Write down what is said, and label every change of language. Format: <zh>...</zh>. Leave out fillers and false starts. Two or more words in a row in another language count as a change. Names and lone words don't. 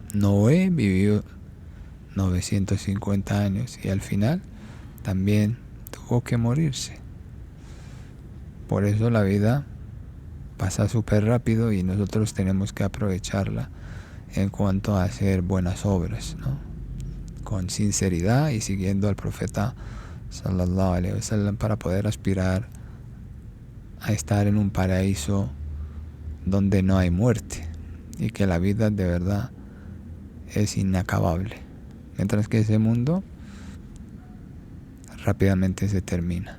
<es>Noé vivió 950 años y al final también tuvo que morirse. Por eso la vida pasa súper rápido y nosotros tenemos que aprovecharla en cuanto a hacer buenas obras, ¿no? Con sinceridad y siguiendo al profeta</es> <ar>صلى الله عليه وسلم</ar> <es>para poder aspirar a estar en un paraíso donde no hay muerte y que la vida de verdad es inacabable, mientras que ese mundo rápidamente se termina.</es>